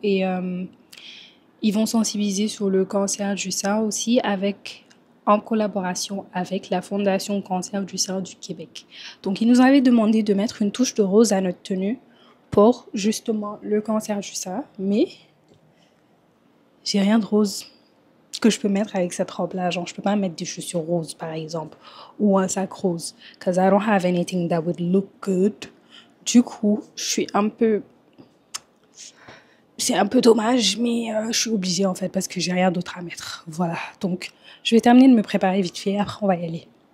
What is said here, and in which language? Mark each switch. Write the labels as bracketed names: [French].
[French] Et ils vont sensibiliser sur le cancer du sein aussi en collaboration avec la Fondation Cancer du sein du Québec. Donc, ils nous avaient demandé de mettre une touche de rose à notre tenue pour justement le cancer du sein. Mais j'ai rien de rose que je peux mettre avec cette robe-là. Genre, je peux pas mettre des chaussures roses, par exemple, ou un sac rose. [English] Because I don't have anything that would look good. [French] Du coup, je suis un peu... C'est un peu dommage, mais je suis obligée en fait parce que j'ai rien d'autre à mettre. Voilà, donc je vais terminer de me préparer vite fait, après on va y aller.